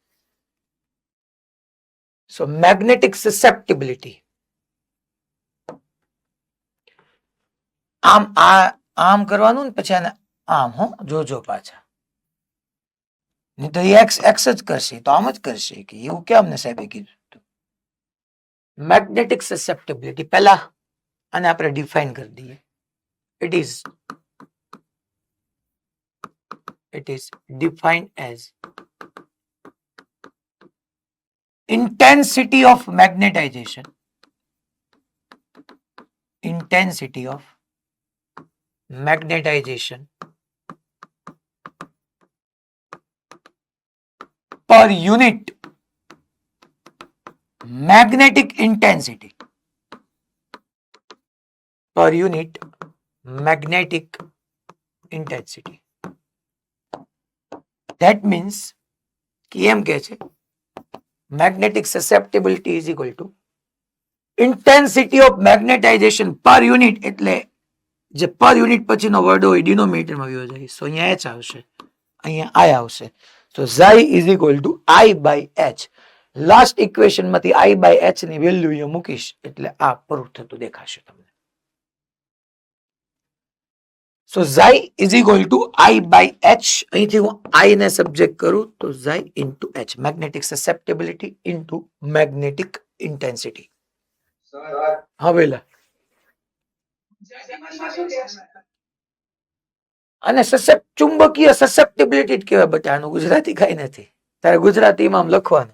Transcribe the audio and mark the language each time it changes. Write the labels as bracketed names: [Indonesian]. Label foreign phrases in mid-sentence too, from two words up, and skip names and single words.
[English] so magnetic susceptibility [Gujarati] આમ કરવાનું ને પછી આને આમ. જોજો પાછા, નહીં તો એક્સ જ કરશે, તો આમ જ કરશે કે એવું કેમ ને સાહેબે કીધું. [English] magnetic susceptibility [Gujarati] પહેલા આને આપણે ડિફાઇન કરી દઈએ. [English] it is defined as intensity of magnetization magnetization per unit magnetic intensity per unit magnetic intensity. That means कि [Gujarati] એમ કહે છે [English] magnetic susceptibility is equal to intensity of magnetization per unit, [Gujarati] એટલે જે [English] per unit [Gujarati] પછીનો વર્ડ હોય ડિનોમિનેટરમાં આવ્યો જાય, સો અહીંયા h આવશે, અહીંયા i આવશે, [English] so xi is equal to I by h. last equation [Gujarati] માંથી [English] I by h [Gujarati] ની વેલ્યુ અહીંયા મૂકીશ એટલે આ પ્રૂફ થતું દેખાશે તમને. [English] સો xi is equal to I by h, [Gujarati] અહીંથી હું I ને સબ્જેક્ટ કરું તો [English] xi into h, magnetic susceptibility into magnetic intensity. [Gujarati] હવે અને ચુંબકીય સસેપ્ટિબિલિટી જ કહેવાય બટા, આનું ગુજરાતી કઈ નથી, તારે ગુજરાતીમાં આમ લખવાનું.